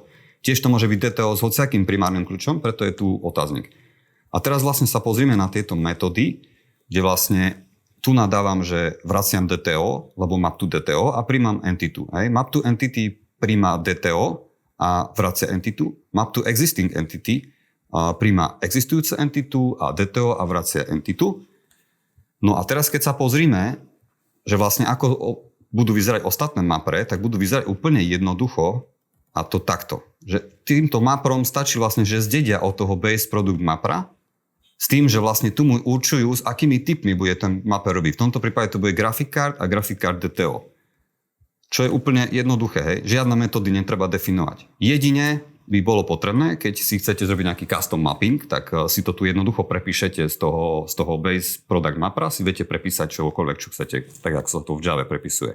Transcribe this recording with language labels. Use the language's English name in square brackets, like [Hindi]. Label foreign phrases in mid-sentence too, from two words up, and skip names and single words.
[Slovak] Tiež to môže byť DTO s hociakým primárnym kľúčom, preto je tu otáznik. A teraz vlastne sa pozrieme na tieto metódy, kde vlastne tu nadávam, že vraciam DTO, lebo [English] map to DTO [Slovak] a príjmam entitu. Hej. [English] Map to entity [Slovak] príjma DTO a vracia entitu. [English] Map to existing entity [Slovak] príjma existujúcu entitu a DTO a vracia entitu. No a teraz keď sa pozrime, že vlastne ako budú vyzerať ostatné mapre, tak budú vyzerať úplne jednoducho a to takto. Že týmto maprom stačí vlastne, že zdedia od toho [English] base product [Slovak] mapra s tým, že vlastne tu mu určujú, s akými typmi bude ten mapper robiť. V tomto prípade to bude [English] graphic card [Slovak] a [English] graphic card DTO. [Slovak] Čo je úplne jednoduché, hej. Žiadne metódy netreba definovať. Jedine by bolo potrebné, keď si chcete zrobiť nejaký [English] custom mapping, [Slovak] tak si to tu jednoducho prepíšete z toho [English] base product [Slovak] mapra, si viete prepísať čokoľvek, čo chcete, tak ako sa to v Java prepisuje.